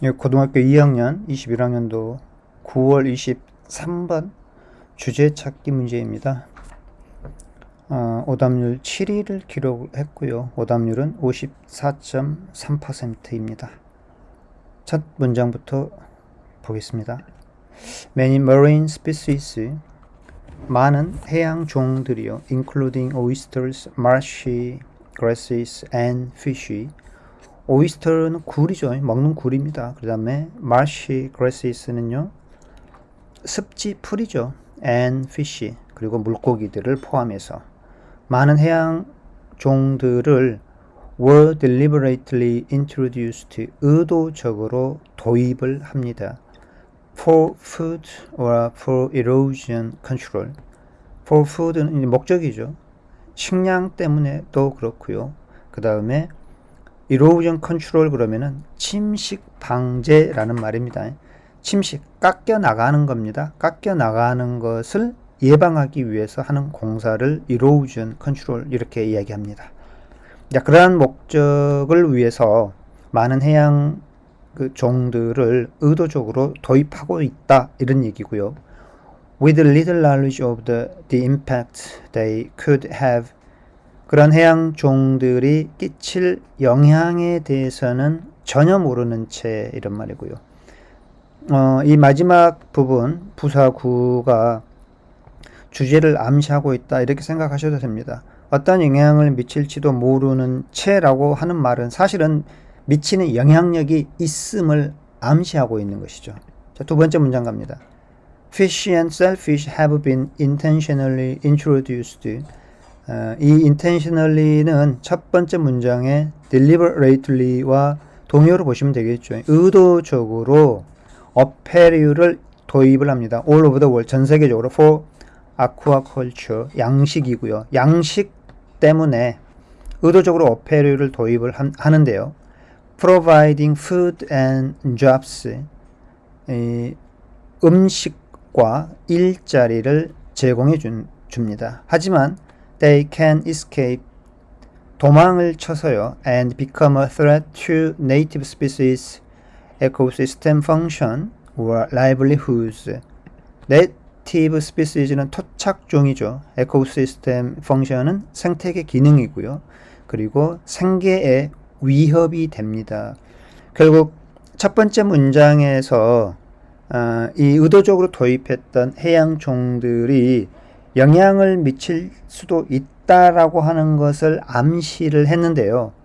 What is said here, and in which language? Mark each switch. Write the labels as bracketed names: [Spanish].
[Korean] 고등학교 2학년 21학년도 9월 23번 주제 찾기 문제입니다. 오답률 7위를 기록했고요. 오답률은 54.3%입니다. 첫 문장부터 보겠습니다. [English] Many marine species, [Korean] 많은 해양 종들이요, [English] including oysters, marshy grasses and fish. [Korean] 오이스터는 굴이죠. 먹는 굴입니다. 그 다음에 marshy grasses는요, 습지 풀이죠. [English] and fish, [Korean] 그리고 물고기들을 포함해서 많은 해양 종들을 [English] were deliberately introduced, [Korean] 의도적으로 도입을 합니다. [English] for food or for erosion control. [Korean] for food는 목적이죠. 식량 때문에도 그렇고요. 그 다음에 erosion control 그러면은 침식 방제라는 말입니다. 침식, 깎여 나가는 겁니다. 깎여 나가는 것을 예방하기 위해서 하는 공사를 erosion control 이렇게 이야기합니다. 자, 그러한 목적을 위해서 많은 해양 종들을 의도적으로 도입하고 있다, 이런 얘기고요. [English] With little knowledge of the impact they could have, [Korean] 그런 해양 종들이 끼칠 영향에 대해서는 전혀 모르는 채, 이런 말이고요. 이 마지막 부분 부사구가 주제를 암시하고 있다, 이렇게 생각하셔도 됩니다. 어떤 영향을 미칠지도 모르는 채라고 하는 말은 사실은 미치는 영향력이 있음을 암시하고 있는 것이죠. 자, 두 번째 문장 갑니다. [English] Fish and shellfish have been intentionally introduced. [Korean] 이 intentionally는 첫 번째 문장의 deliberately와 동의어로 보시면 되겠죠. 의도적으로 어패류를 도입을 합니다. [English] All over the world, [Korean] 전 세계적으로 [English] for aquaculture, [Korean] 양식이고요. 양식 때문에 의도적으로 어패류를 도입을 하는데요. [English] Providing food and jobs, [Korean] 음식과 일자리를 제공해 줍니다. 하지만 [English] they can escape, [Korean] 도망을 쳐서요, [English] and become a threat to native species, ecosystem function or livelihoods. [Korean] native species는 토착종이죠. ecosystem function은 생태계 기능이고요. 그리고 생계에 위협이 됩니다. 결국 첫 번째 문장에서 이 의도적으로 도입했던 해양 종들이 영향을 미칠 수도 있다라고 하는 것을 암시를 했는데요.